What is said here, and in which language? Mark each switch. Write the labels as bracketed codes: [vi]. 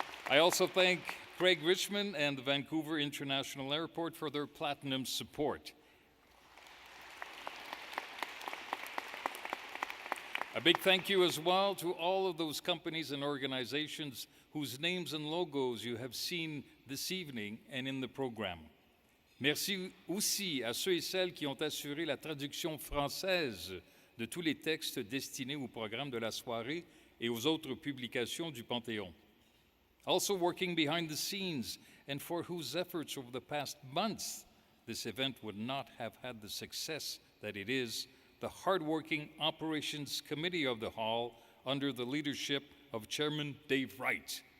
[en] I also thank Craig Richmond and the Vancouver International Airport for their platinum support. A big thank you as well to all of those companies and organizations whose names and logos you have seen this evening and in the program. [fr] Merci aussi à ceux et celles qui ont assuré la traduction française de tous les textes destinés au programme de la soirée et aux autres publications du Panthéon. [en] Also working behind the scenes and for whose efforts over the past months this event would not have had the success that it is, the hardworking Operations Committee of the Hall under the leadership of Chairman Dave Wright.